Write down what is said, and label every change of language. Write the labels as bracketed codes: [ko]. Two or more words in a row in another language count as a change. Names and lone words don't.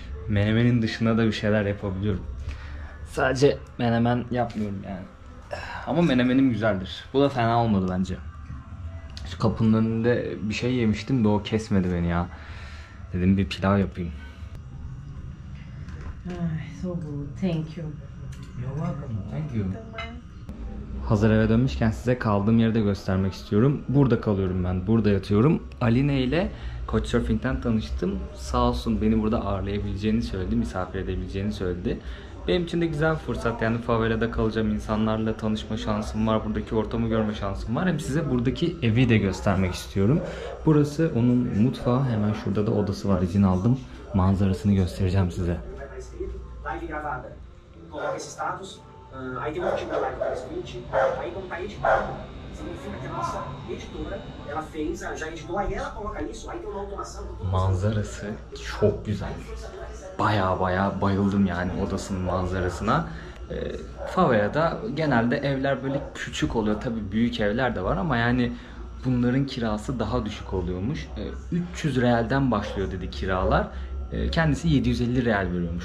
[tr] Menemenin dışında da bir şeyler yapabiliyorum. Sadece menemen yapmıyorum yani. Ama menemenim güzeldir. Bu da fena olmadı bence. Şu kapının önünde bir şey yemiştim de o kesmedi beni ya. Dedim bir pilav yapayım. [en] So good. Thank you. You're welcome. Thank you. [tr] Hazır eve dönmüşken size kaldığım yeri de göstermek istiyorum. Burada kalıyorum ben. Burada yatıyorum. Aline ile Couchsurfing'den tanıştım. Sağ olsun beni burada ağırlayabileceğini söyledi. Misafir edebileceğini söyledi. Benim için de güzel bir fırsat. Yani favelada kalacağım, insanlarla tanışma şansım var. Buradaki ortamı görme şansım var. Hem size buradaki evi de göstermek istiyorum. Burası onun mutfağı. Hemen şurada da odası var. İzin aldım. Manzarasını göstereceğim size. [pt] Live gravada. Coloca esse status, aí tem um tipo de live para print, aí como tá editado, significa que a nossa editora, ela fez, já editou, aí ela coloca isso, aí tem uma automação. [tr] Manzarası çok güzel. Baya bayıldım yani odasının manzarasına. Favela'da genelde evler böyle küçük oluyor. Tabii büyük evler de var ama yani bunların kirası daha düşük oluyormuş. 300 realden başlıyor dedi kiralar. Kendisi 750 real veriyormuş.